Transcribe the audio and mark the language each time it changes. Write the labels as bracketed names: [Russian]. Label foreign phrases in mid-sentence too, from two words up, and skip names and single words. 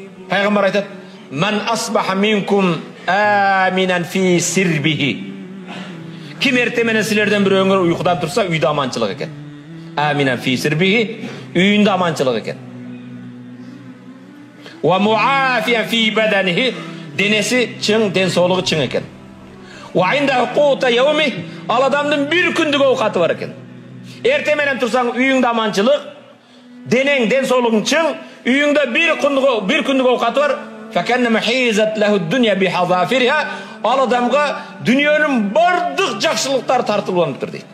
[Kyrgyz] Пайғамбар айтады: [Arabic] "من أصبح منكم آمنا في سربه." [Kyrgyz] Ким ерте менен силерден бирөөңөр уйкудан турса, үйдө аманчылык экен. [Arabic] آمنا في سربه, [Kyrgyz] үйүндө аманчылык экен. [Arabic] ومعافى في بدنه, [Kyrgyz] денеси чың, ден соолугу чың экен. [Arabic] وعنده قوت يومه, [Kyrgyz] ал адамдын бир күндүк оокаты бар экен. Эрте менен турсаң, үйүңдө аманчылык, денең, ден соолугуң чың, үйүңдө бир күндүк оокаты бар. [Arabic] فكأنما حيزت له الدنيا بحذافيرها, [Kyrgyz] ал адамга дүниөнүн бардык жакшылыктары тартылып дейт.